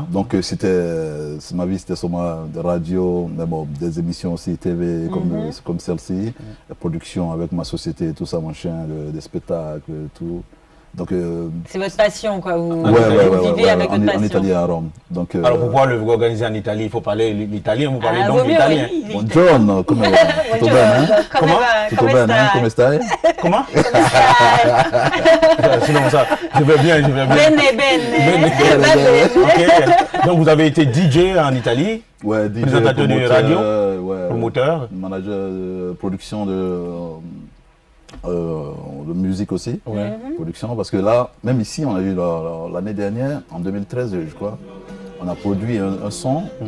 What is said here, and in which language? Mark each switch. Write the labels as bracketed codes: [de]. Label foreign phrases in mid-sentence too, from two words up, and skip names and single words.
[fr] Donc, ma vie, c'était sûrement de radio, mais des émissions aussi TV comme celle-ci, la production avec ma société, tout ça, mon chien, des spectacles, tout. Donc, c'est votre passion, quoi. Vous vivez avec votre passion. En Italie, à Rome. Donc, alors, pour pouvoir le organiser en Italie, il faut parler l'italien. Vous parlez donc l'italien. [it] Buongiorno, come tutto bene? [fr] Comment? [it] Tutto bene, come stai? [fr] Comment? Sinon, ça, je vais bien. Ok. Donc, vous avez été DJ en Italie? Ouais, DJ, présentateur de radio, promoteur, manager de production de musique aussi, production, parce que là, même ici, on a eu l'année dernière, en 2013, je crois, on a produit un son.